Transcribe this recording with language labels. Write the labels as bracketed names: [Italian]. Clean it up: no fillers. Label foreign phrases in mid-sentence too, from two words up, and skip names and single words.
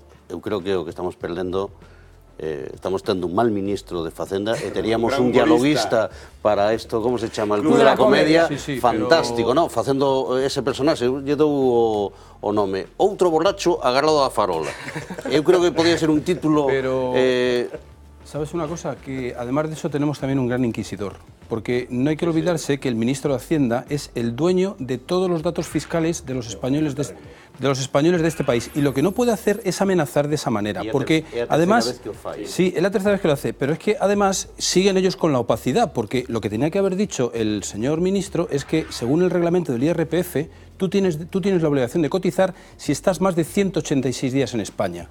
[Galician] Eu creo que o que estamos perdendo estamos tendo un mal ministro de Facenda e teríamos un dialoguista para isto, como se chama, el Club de la Comedia, fantástico, non? Facendo ese personaxe, lle dou o nome, outro borracho agarrado a farola. Eu creo que podía ser un título... [Spanish] ¿Sabes una cosa? Que además de eso tenemos también un gran inquisidor, porque no hay que olvidarse que el ministro de Hacienda es el dueño de todos los datos fiscales de los españoles de este país, y lo que no puede hacer es amenazar de esa manera, porque además, sí, es la tercera vez que lo hace, pero es que además siguen ellos con la opacidad, porque lo que tenía que haber dicho el señor ministro es que según el reglamento del IRPF, tú tienes la obligación de cotizar si estás más de 186 días en España.